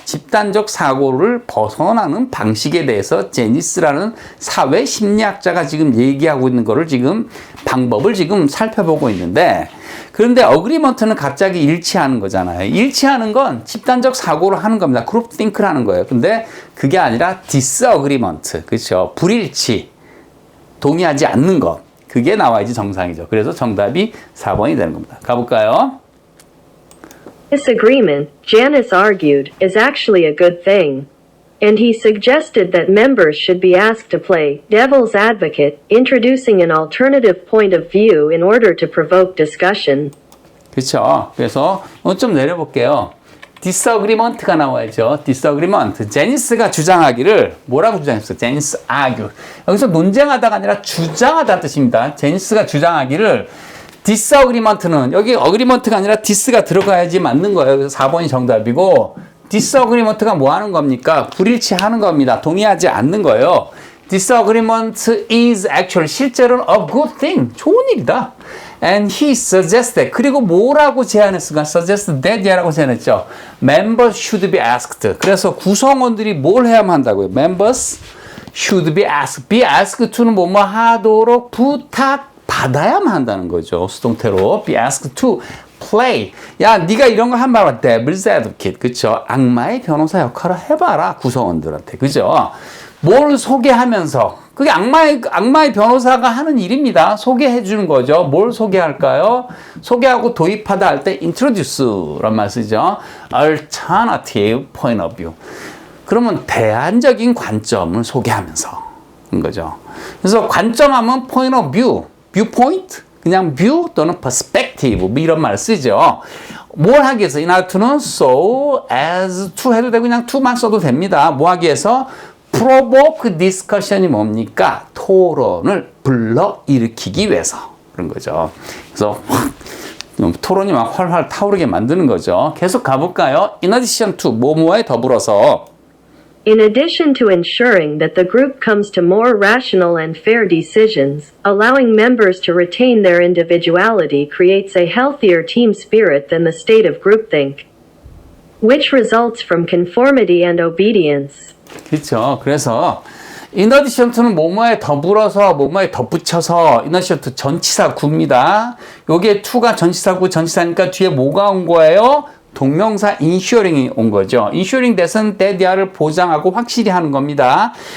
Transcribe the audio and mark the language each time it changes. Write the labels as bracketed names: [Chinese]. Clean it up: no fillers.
[Korean] 집단적 사고를 벗어나는 방식에 대해서 제니스라는 사회 심리학자가 지금 얘기하고 있는 거를 지금 방법을 지금 살펴보고 있는데, 그런데 어그리먼트는 갑자기 일치하는 거잖아요. 일치하는 건 집단적 사고를 하는 겁니다. 그룹 띵크를 하는 거예요. 근데 그게 아니라 디스어그리먼트, 그렇죠? 불일치, 동의하지 않는 것. 그게 나와야지 정상이죠. 그래서 정답이 4번이 되는 겁니다. 가볼까요? [English] Disagreement, Janice argued, is actually a good thing. And he suggested that members should be asked to play devil's advocate, introducing an alternative point of view in order to provoke discussion. [Korean] 그렇죠. 그래서 좀 내려볼게요. disagreement가 나와야죠. disagreement. 제니스가 주장하기를 뭐라고 주장했어요? 제니스 argue. 여기서 논쟁하다가 아니라 주장하다는 뜻입니다. 제니스가 주장하기를 disagreement는 여기 agreement가 아니라 dis가 들어가야지 맞는 거예요. 그래서 4번이 정답이고 disagreement가 뭐 하는 겁니까? 불일치하는 겁니다. 동의하지 않는 거예요. [English] disagreement is actually [Korean] 실제로는 [English] a good thing. [Korean] 좋은 일이다. [English] And he suggested. [Korean] 그리고 뭐라고 제안했을까? suggested that이라고 제안했죠. [English] Members should be asked. [Korean] 그래서 구성원들이 뭘 해야만 한다고요? [English] Members should be asked. Be asked to [Korean] 는 뭐뭐 하도록 부탁받아야만 한다는 거죠. 수동태로. [English] Be asked to play. [Korean] 야, 네가 이런 거 한번 해봐. [English] Devil's advocate. [Korean] 그쵸? 악마의 변호사 역할을 해봐라. 구성원들한테. 그죠? 뭘 소개하면서. 그게 악마의 변호사가 하는 일입니다. 소개해 주는 거죠. 뭘 소개할까요? 소개하고 도입하다 할 때 introduce란 말 쓰죠. [English] alternative point of view. [Korean] 그러면 대안적인 관점을 소개하면서 인 거죠. 그래서 관점하면 point of view, viewpoint, 그냥 view 또는 perspective 뭐 이런 말 쓰죠. 뭘 하기 위해서 in order to는 so as to 해도 되고 그냥 to만 써도 됩니다. 뭐 하기 위해서 [English] provoke discussion [Korean] 이 뭡니까? 토론을 불러일으키기 위해서 그런 거죠. 그래서 토론이 막 활활 타오르게 만드는 거죠. 계속 가볼까요? [English] In addition to [Korean] 뭐뭐에 더불어서 [English] In addition to ensuring that the group comes to more rational and fair decisions, allowing members to retain their individuality creates a healthier team spirit than the state of groupthink, which results from conformity and obedience. [Korean] 그렇죠. 그래서 in addition to는 뭐뭐에 더불어서 뭐뭐에 덧붙여서 in addition to 전치사 구입니다. 요게 to가 전치사 구 전치사니까 뒤에 뭐가 온 거예요? 동명사 ensuring이 온 거죠. ensuring that은 that야를 보장하고 확실히 하는 겁니다.